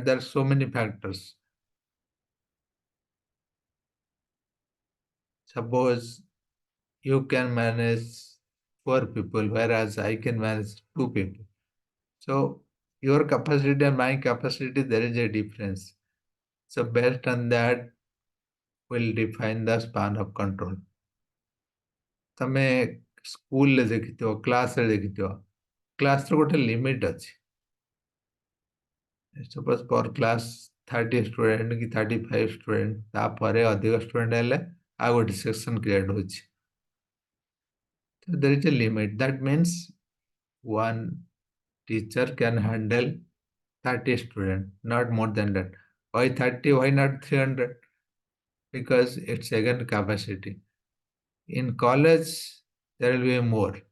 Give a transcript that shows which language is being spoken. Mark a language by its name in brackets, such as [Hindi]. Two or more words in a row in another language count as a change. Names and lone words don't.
[English] There are so many factors. Suppose you can manage 4 people, whereas I can manage 2 people. So your capacity and my capacity, there is a difference. So based on that, will define the span of control. [Odia] ତମେ ସ୍କୁଲରେ ଦେଖିଥିବ, କ୍ଲାସରେ ଦେଖିଥିବ, କ୍ଲାସର ଗୋଟେ ଲିମିଟ ଅଛି। [English] suppose per class 30 student [Odia] କି 35 ଷ୍ଟୁଡେଣ୍ଟ, ତାପରେ ଅଧିକ ଷ୍ଟୁଡେଣ୍ଟ ହେଲେ ଆଉ ଗୋଟେ [English] section create [Odia] ହଉଛି। [English] There is a limit. That means one teacher can handle 30 students, not more than that. Why 30? Why not 300? Because it's again capacity. In college, there will be more.